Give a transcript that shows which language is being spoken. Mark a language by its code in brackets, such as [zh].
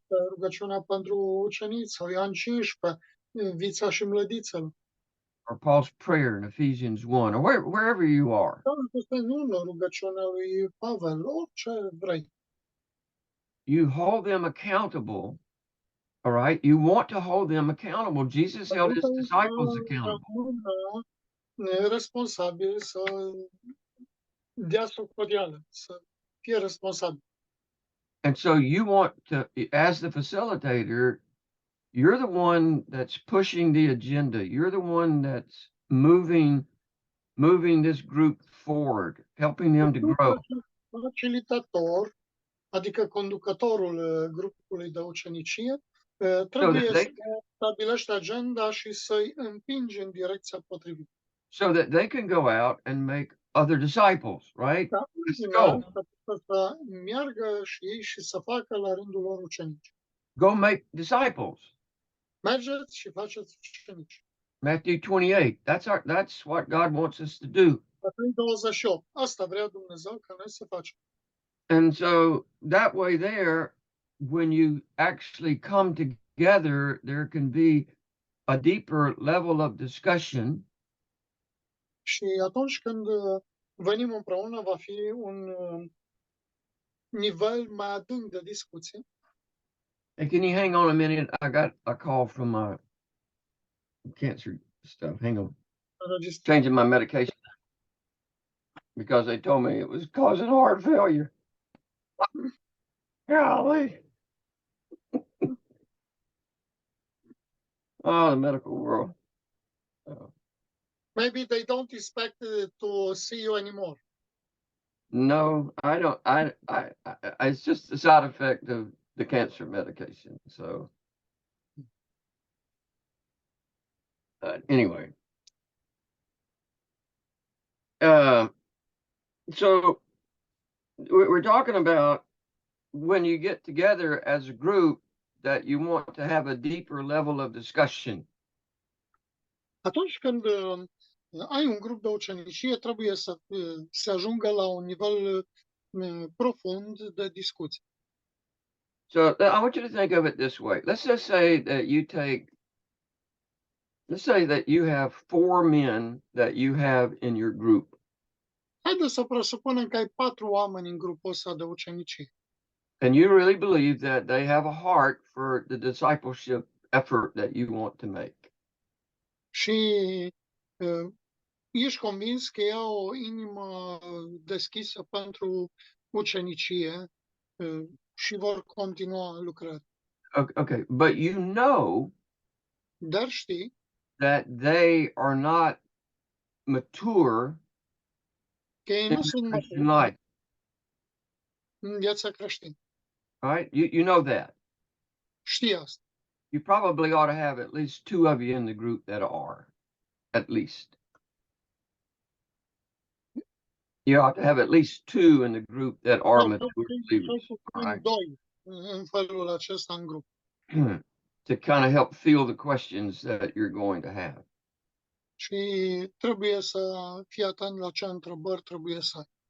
[ro] Rugăciunea pentru ucenici, sau Ioan 15, vița și mlădițele. [en] or Paul's prayer in Ephesians 1, or wherever you are. [ro] Nu rugăciunea lui Pavel, orice vrei. [en] You hold them accountable, all right? You want to hold them accountable. Jesus held his disciples accountable. [ro] Responsabil să dea socoteală, să fie responsabil. [en] And so you want to, as the facilitator, you're the one that's pushing the agenda. You're the one that's moving this group forward, helping them to grow. [ro] Facilitator, adică conducătorul grupului de ucenicie, trebuie să stabilești agenda și să-i împingi în direcția potrivită. [en] So that they can go out and make other disciples, right? Let's go. [ro] Să meargă și ei și să facă la rândul lor ucenici. [en] Go make disciples. [ro] Mergeți și faceți ucenici. [en] Matthew 28. That's what God wants us to do. [ro] Matei 28. Asta vrea Dumnezeu ca noi să facem. [en] And so that way there, when you actually come together, there can be a deeper level of discussion. [ro] Și atunci când venim împreună, va fi un nivel mai adânc de discuție. [en] Hey, can you hang on a minute? I got a call from my cancer stuff. Hang on. Changing my medication because they told me it was causing heart failure. Golly. Oh, the medical world. Maybe they don't expect to see you anymore. No, I don't. It's just a side effect of the cancer medication. So, anyway, so we're talking about when you get together as a group that you want to have a deeper level of discussion. [ro] Atunci când ai un grup de ucenicie, trebuie să se ajungă la un nivel profund de discuție. [en] So I want you to think of it this way. Let's just say that let's say that you have 4 men that you have in your group. [ro] Haideți să presupunem că ai 4 oameni în grupul ăsta de ucenicie. [en] And you really believe that they have a heart for the discipleship effort that you want to make. [ro] Și ești convins că ea o inimă deschisă pentru ucenicie și vor continua lucrarea. [en] Okay, but you know [ro] Dar știi [en] that they are not mature [ro] că ei [en] in [ro] nu [en] the [ro] sunt [en] Christian [ro] maturi [en] life. [ro] în viața creștină. [en] Right? You know that. [ro] Știi asta. [en] You probably ought to have at least 2 of you in the group that are, at least. You ought to have at least 2 in the group that are [ro] Sau [en] mature [ro] cel [en] believers, [ro] puțin [en] right? [ro] doi în felul acesta în grup. [en] To kind of help field the questions that you're going to have. [ro] Și trebuie să fii atent la ce întrebări trebuie să ai.